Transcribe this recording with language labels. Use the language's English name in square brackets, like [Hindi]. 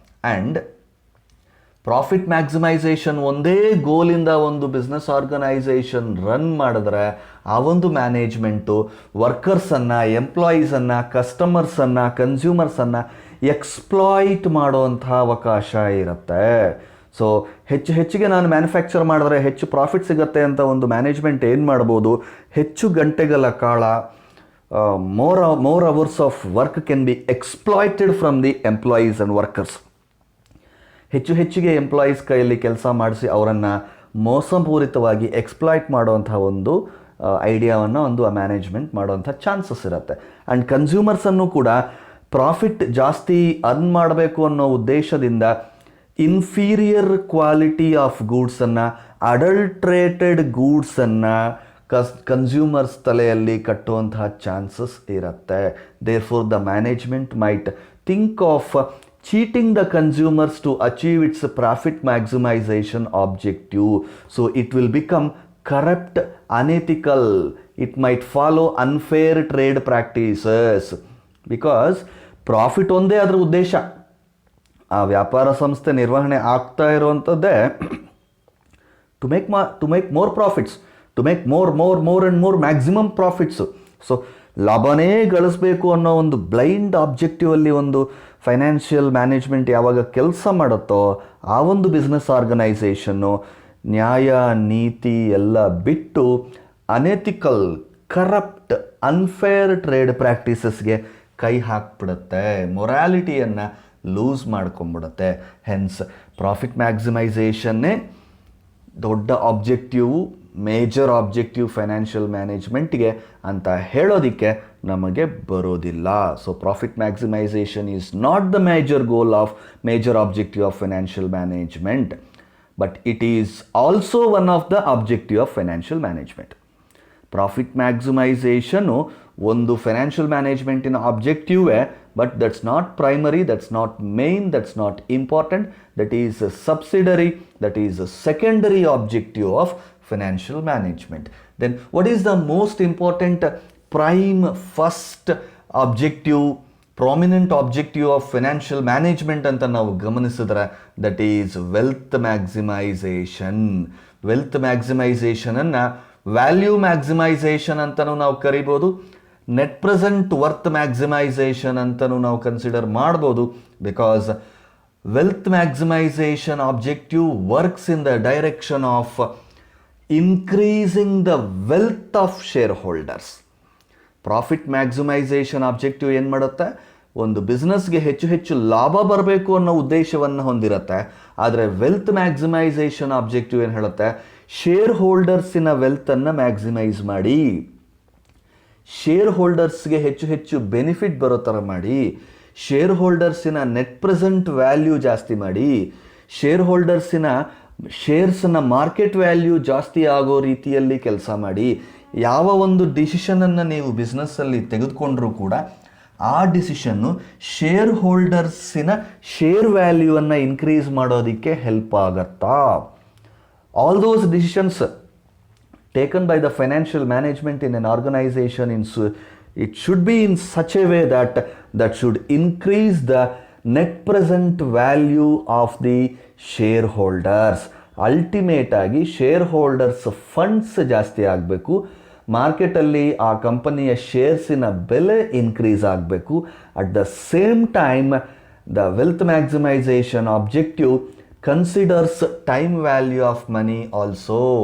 [Kannada] And profit maximisation ಒಂದೇ ಗೋಲಿಂದ ಒಂದು business organization run ಮಾಡಿದ್ರೆ ಆ ಒಂದು ಮ್ಯಾನೇಜ್ಮೆಂಟು ವರ್ಕರ್ಸನ್ನು, ಎಂಪ್ಲಾಯೀಸನ್ನು, ಕಸ್ಟಮರ್ಸನ್ನು, ಕನ್ಸ್ಯೂಮರ್ಸನ್ನು ಎಕ್ಸ್ಪ್ಲಾಯ್ಟ್ ಮಾಡೋವಂಥ ಅವಕಾಶ ಇರುತ್ತೆ. ಸೊ ಹೆಚ್ಚಿಗೆ ನಾನು ಮ್ಯಾನುಫ್ಯಾಕ್ಚರ್ ಮಾಡಿದ್ರೆ ಹೆಚ್ಚು ಪ್ರಾಫಿಟ್ ಸಿಗುತ್ತೆ ಅಂತ ಒಂದು ಮ್ಯಾನೇಜ್ಮೆಂಟ್ ಏನು ಮಾಡ್ಬೋದು, ಹೆಚ್ಚು ಗಂಟೆಗಳ ಕಾಲ [English] more hours of work can be exploited from the employees and workers. [Kannada] ಹೆಚ್ಚಿಗೆ ಎಂಪ್ಲಾಯೀಸ್ ಕೈಯಲ್ಲಿ ಕೆಲಸ ಮಾಡಿಸಿ ಅವರನ್ನು ಮೋಸಪೂರಿತವಾಗಿ ಎಕ್ಸ್ಪ್ಲಾಯ್ಟ್ ಮಾಡುವಂಥ ಒಂದು ಐಡಿಯಾವನ್ನು ಒಂದು ಮ್ಯಾನೇಜ್ಮೆಂಟ್ ಮಾಡುವಂಥ ಚಾನ್ಸಸ್ ಇರುತ್ತೆ. ಆ್ಯಂಡ್ ಕನ್ಸ್ಯೂಮರ್ಸನ್ನು ಕೂಡ ಪ್ರಾಫಿಟ್ ಜಾಸ್ತಿ ಅರ್ನ್ ಮಾಡಬೇಕು ಅನ್ನೋ ಉದ್ದೇಶದಿಂದ inferior quality of ಗೂಡ್ಸನ್ನು, adulterated ಗೂಡ್ಸನ್ನು consumers ತಲೆಯಲ್ಲಿ ಕಟ್ಟುವಂತಹ ಚಾನ್ಸಸ್ ಇರುತ್ತೆ. [English] Therefore the management might think of cheating the consumers to achieve its profit maximization objective. So it will become corrupt, unethical. It might follow unfair trade practices because profit [Kannada] ಒಂದೇ ಅದರ ಉದ್ದೇಶ. ಆ ವ್ಯಾಪಾರ ಸಂಸ್ಥೆ ನಿರ್ವಹಣೆ ಆಗ್ತಾ ಇರುವಂಥದ್ದೇ [English] to make more profits, to make more maximum profits. [Kannada] So ಲಾಭನೇ ಗಳಿಸಬೇಕು ಅನ್ನೋ ಒಂದು ಬ್ಲೈಂಡ್ ಆಬ್ಜೆಕ್ಟಿವಲ್ಲಿ ಒಂದು ಫೈನಾನ್ಷಿಯಲ್ ಮ್ಯಾನೇಜ್ಮೆಂಟ್ ಯಾವಾಗ ಕೆಲಸ ಮಾಡುತ್ತೋ ಆ ಒಂದು ಬಿಸ್ನೆಸ್ ಆರ್ಗನೈಸೇಷನ್ನು ನ್ಯಾಯ ನೀತಿ ಎಲ್ಲ ಬಿಟ್ಟು ಅನೆಥಿಕಲ್, ಕರಪ್ಟ್, ಅನ್ಫೇರ್ ಟ್ರೇಡ್ ಪ್ರಾಕ್ಟೀಸಸ್ಗೆ ಕೈ ಹಾಕ್ಬಿಡುತ್ತೆ, ಮೊರಾಲಿಟಿಯನ್ನು ಲೂಸ್ ಮಾಡ್ಕೊಂಬಿಡುತ್ತೆ. ಹೆನ್ಸ್ ಪ್ರಾಫಿಟ್ ಮ್ಯಾಕ್ಸಿಮೈಸೇಷನ್ನೇ ದೊಡ್ಡ ಆಬ್ಜೆಕ್ಟಿವ್, ಮೇಜರ್ ಆಬ್ಜೆಕ್ಟಿವ್ ಫೈನಾನ್ಷಿಯಲ್ ಮ್ಯಾನೇಜ್ಮೆಂಟ್ಗೆ ಅಂತ ಹೇಳೋದಕ್ಕೆ ನಮಗೆ ಬರೋದಿಲ್ಲ. [English] So profit maximisation is not the major objective of financial management, but it is also one of the objective of financial management. [Kannada] Profit ಮ್ಯಾಕ್ಸಿಮೈಸೇಷನು ಒಂದು financial ಮ್ಯಾನೇಜ್ಮೆಂಟಿನ ಆಬ್ಜೆಕ್ಟಿವೇ, [English] But that's not primary, that's not main, that's not important, that is a subsidiary, that is a secondary objective of financial management. Then what is the most important prime first objective, prominent objective of financial management [Kannada] ಅಂತ ನಾವು ಗಮನಿಸಿದ್ರೆ [English] that is wealth maximization. [Kannada] Wealth maximization ಅನ್ನು value maximisation ಅಂತಲೂ ನಾವು ಕರಿಬೋದು, net present worth maximisation ಅಂತಲೂ ನಾವು consider ಮಾಡ್ಬೋದು. [English] Because wealth maximization objective works in the direction of increasing the wealth of shareholders. [Kannada] Profit maximisation objective ಏನು ಮಾಡುತ್ತೆ, ಒಂದು ಬಿಸ್ನೆಸ್ಗೆ ಹೆಚ್ಚು ಲಾಭ ಬರಬೇಕು ಅನ್ನೋ ಉದ್ದೇಶವನ್ನು ಹೊಂದಿರುತ್ತೆ. ಆದರೆ ವೆಲ್ತ್ ಮ್ಯಾಕ್ಸಿಮೈಸೇಷನ್ ಆಬ್ಜೆಕ್ಟಿವ್ ಏನು ಹೇಳುತ್ತೆ, ಶೇರ್ ಹೋಲ್ಡರ್ಸಿನ ವೆಲ್ತನ್ನು ಮ್ಯಾಕ್ಸಿಮೈಸ್ ಮಾಡಿ, ಶೇರ್ ಹೋಲ್ಡರ್ಸ್ಗೆ ಹೆಚ್ಚು ಬೆನಿಫಿಟ್ ಬರೋ ಥರ ಮಾಡಿ, ಶೇರ್ ಹೋಲ್ಡರ್ಸಿನ ನೆಟ್ ಪ್ರೆಸೆಂಟ್ ವ್ಯಾಲ್ಯೂ ಜಾಸ್ತಿ ಮಾಡಿ, ಶೇರ್ ಹೋಲ್ಡರ್ಸಿನ ಶೇರ್ಸ್ನ ಮಾರ್ಕೆಟ್ ವ್ಯಾಲ್ಯೂ ಜಾಸ್ತಿ ಆಗೋ ರೀತಿಯಲ್ಲಿ ಕೆಲಸ ಮಾಡಿ. ಯಾವ ಒಂದು ಡಿಸಿಷನನ್ನು ನೀವು ಬಿಸ್ನೆಸ್ಸಲ್ಲಿ ತೆಗೆದುಕೊಂಡ್ರೂ ಕೂಡ ಆ ಡಿಸಿಷನ್ನು ಶೇರ್ ಹೋಲ್ಡರ್ಸಿನ ಶೇರ್ ವ್ಯಾಲ್ಯೂವನ್ನು ಇನ್ಕ್ರೀಸ್ ಮಾಡೋದಕ್ಕೆ ಹೆಲ್ಪ್ ಆಗತ್ತಾ? [English] All those decisions taken by the financial management in an organisation it should be in such a way that should increase the net present value of the shareholders. [Kannada] Ultimate ಆಗಿ share holders funds ಜಾಸ್ತಿ ಆಗಬೇಕು, ಮಾರ್ಕೆಟಲ್ಲಿ ಆ ಕಂಪನಿಯ ಶೇರ್ಸಿನ ಬೆಲೆ increase ಆಗಬೇಕು. [English] At the same time the wealth maximisation objective considers time value of money also.